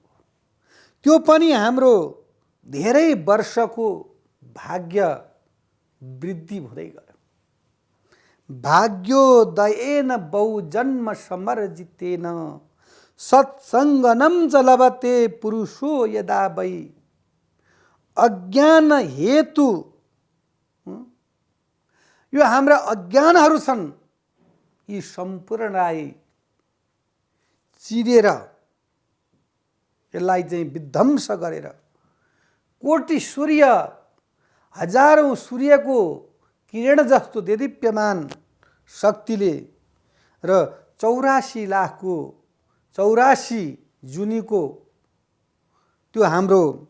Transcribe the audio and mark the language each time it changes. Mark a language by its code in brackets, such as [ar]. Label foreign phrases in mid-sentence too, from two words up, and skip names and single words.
[ne] त्यो पनि हाम्रो धेरै वर्षको भाग्य वृद्धि हुँदै गयो। [sa] भाग्योदयेन बहुजन्म समर्जितेन सत्सङ्गनं च लभते पुरुषो यदा वै। [ne] अज्ञान हेतु यो हाम्रा अज्ञानहरू छन्, यी सम्पूर्णलाई चिरेर, यसलाई चाहिँ विध्वंस गरेर, कोटि सूर्य, हजारौं सूर्यको किरण जस्तो देदीप्यमान शक्तिले र 84 लाखको 84 जुनीको त्यो हाम्रो